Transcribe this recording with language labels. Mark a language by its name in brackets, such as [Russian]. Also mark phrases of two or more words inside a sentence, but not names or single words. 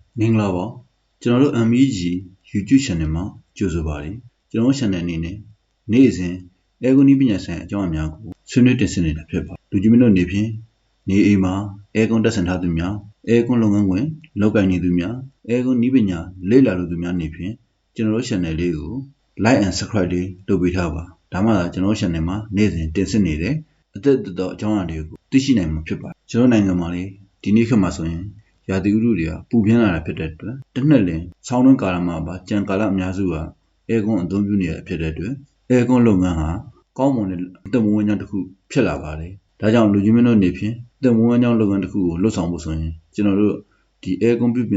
[Burmese] မင်္ဂလာပါကျွန်တော်တို့ MEG YouTube channel မှာကြိုဆိုပါတယ်ကျွန်တော် channel အနေနဲ့နေ့စဉ်အဲကွန်နီးပညာဆိုင်အကြောင်းအများကိုဆွေးနွေးတင်ဆက်နေတာဖြစ်ပါတယ်လူကြီးမင်းတို့နေဖြင့်နေအိမ်မှာအဲကွန်တက်ဆင်ထားသူများအဲကွန်လုပ်ငန်းခွင်လုပ်ကိုင်နေသူများအဲကွန်နီးပညာလေ့လာလူသူများနေဖြင့်ကျွန်တော်တို့ channel လေးကို [English] like and subscribe [Burmese] လေးလုပ်ပေးထားပါဒါ မှသာကျွန်တော် channel မှာနေ့စဉ်တင်ဆက်နေတဲ့အသက်တော်အကြောင်းအရာတွေကိုသိရှိနိုင်မှာဖြစ်ပါတယ်ကျွန်တော်နိုင်ငံမှာလေဒီနေ့ခေတ်မှာဆိုရင်ရာသီဥတုတွေကပူပြင်းလာတာဖြစ်တဲ့အတွက်တစ်နှစ်လင်ဆောင်းတွင်းကာလမှာပါကြံကာလအများစုကအဲကွန်အသုံးပြုနေရ ဖြစ်တဲ့အတွက်အဲကွန်လုပ်ငန်းဟာကောင်းမွန်တဲ့အသက်မွေးဝမ်းကြောင်းတစ်ခုဖြစ်လာပါတယ်ဒါကြောင့်လူကြီးမင်းတို့နေဖြင့်အသက်မွေးဝမ်းကြောင်းလုပ်ငန်းတစ်ခုကိုလှုပ်ဆောင်ဖို့ဆိုရင်ကျွန်တော်တို့ဒီအဲကွန်ပြု